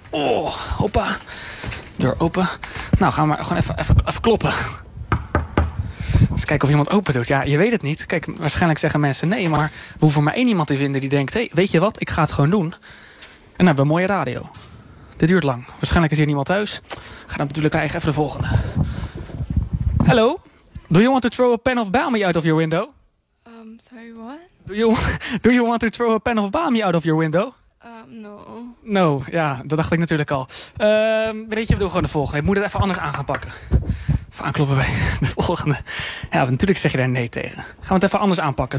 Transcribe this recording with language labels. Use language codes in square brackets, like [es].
[nl] Oh, hoppa. Deur open. Nou, gaan we maar gewoon even kloppen. Eens kijken of iemand open doet. Ja, je weet het niet. Kijk, waarschijnlijk zeggen mensen nee. Maar we hoeven maar één iemand te vinden die denkt... Hé, weet je wat? Ik ga het gewoon doen. En dan hebben we een mooie radio. Dit duurt lang. Waarschijnlijk is hier niemand thuis. Ga dan natuurlijk krijgen. Even de volgende. Hallo? [en] Do you want to throw a pen of bami out of your window? Sorry, what? Do you want to throw a pen of bami out of your window? No. [nl] No, ja, dat dacht ik natuurlijk al. Weet je, we doen gewoon de volgende. Ik moet het even anders aan gaan pakken. Even aankloppen bij de volgende. Ja, natuurlijk zeg je daar nee tegen. Gaan we het even anders aanpakken.